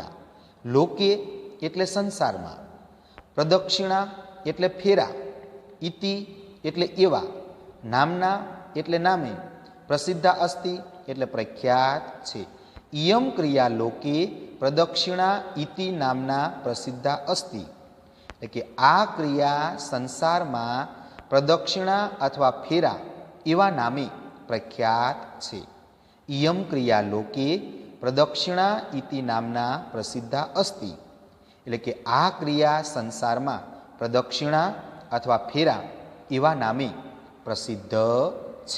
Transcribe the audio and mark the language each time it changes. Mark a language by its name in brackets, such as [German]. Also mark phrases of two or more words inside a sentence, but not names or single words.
[Gujarati] લોકે એટલે સંસારમા, પ્રદક્ષિણા એટલે ફેરા, ઇતિ એટલે એવા, નામના એટલે નામે, [Sanskrit] प्रसिद्धा अस्ति [Gujarati] એટલે પ્રખ્યાત છે। [Sanskrit] इयम क्रिया लोके प्रदक्षिणा इति नामना प्रसिद्धा अस्ति। [Gujarati] એટલે કે આ ક્રિયા સંસારમાં પ્રદક્ષિણા અથવા ફેરા એવા નામે પ્રખ્યાત છે. [Sanskrit] इयम क्रिया लोके प्रदक्षिणा इति नामना प्रसिद्धा अस्ति. [Gujarati] એટલે કે આ ક્રિયા સંસારમાં પ્રદક્ષિણા અથવા ફેરા એવા નામે પ્રસિદ્ધ છે.